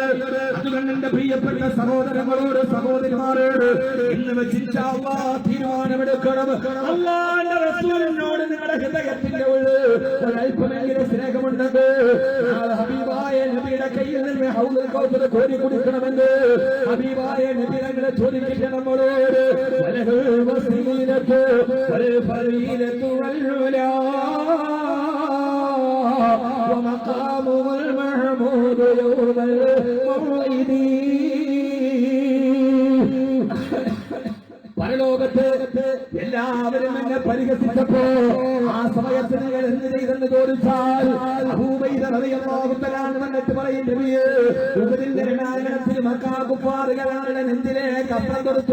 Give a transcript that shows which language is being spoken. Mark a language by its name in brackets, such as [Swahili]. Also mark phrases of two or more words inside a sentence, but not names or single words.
[Malayalam] അതുകൊണ്ട് എന്റെ പ്രിയപ്പെട്ട സഹോദരങ്ങളോട് സഹോദരിമാരോട് ഇന്ന് വെച്ച് തീരുമാനമെടുക്കണം. അല്ലാഹുവിന്റെ റസൂലിനോട് നിങ്ങളുടെ ഹൃദയത്തിന്റെ ഉള്ളിൽ ഒരൽപ്പമെങ്കിലും സ്നേഹമുണ്ടെങ്കിൽ ഹബീബായ നബിയുടെ കയ്യിൽ നിന്ന് ഹൗദുൽ കൗസർ കോരി കുടിക്കണമെന്ന് ഹബീബായ നബി ഞങ്ങളെ ചോദിക്കില്ല നമ്മളോട്. [Arabic] ومقامه المحمود يوم الموعد. [Malayalam] പരലോകത്ത് എല്ലാവരും എന്നെ പരിഹസിച്ചപ്പോ ആ സമയത്ത് നിങ്ങൾ എന്ത് ചെയ്തെന്ന് ചോദിച്ചാൽ അബൂബൈദ [Arabic] رضي الله تعالى [Malayalam] വന്നിട്ട് പറയും, നബിയേ ഉഹദിന്റെ രണാങ്കണത്തിൽ മക്കാകുഫാറുകളുടെ നെഞ്ചിലേക്ക് അസ്ത്രം തൊടുത്തു